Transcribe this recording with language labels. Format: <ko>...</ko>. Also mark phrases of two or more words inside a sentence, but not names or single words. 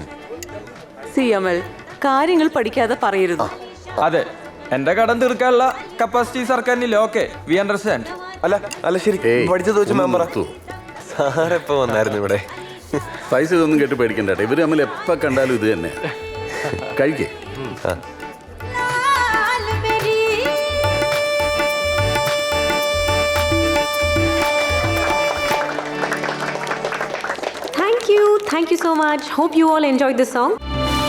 <ml>സി അമൽ, കാര്യങ്ങൾ പഠിക്കാതെ പറയരുത്. അതെ, എൻ്റെ കടം തീർക്കാനുള്ള കപ്പാസിറ്റി സർക്കാരിനില്ല.</ml> <en>Okay, we understand.</en> <ml>അല്ല ശരി, പഠിച്ചത് വെച്ച് മാം പറ. സാറെപ്പോ വന്നായിരുന്നു ഇവിടെ? പൈസ ഇതൊന്നും കേട്ട് പേടിക്കണ്ട. ഇവർ തമ്മിൽ എപ്പോൾ കണ്ടാലും ഇത് തന്നെ. കഴിക്കേ.</ml> <hi>लाल मेरी</hi> <en>Thank you so much. Hope you all enjoyed this song.</en>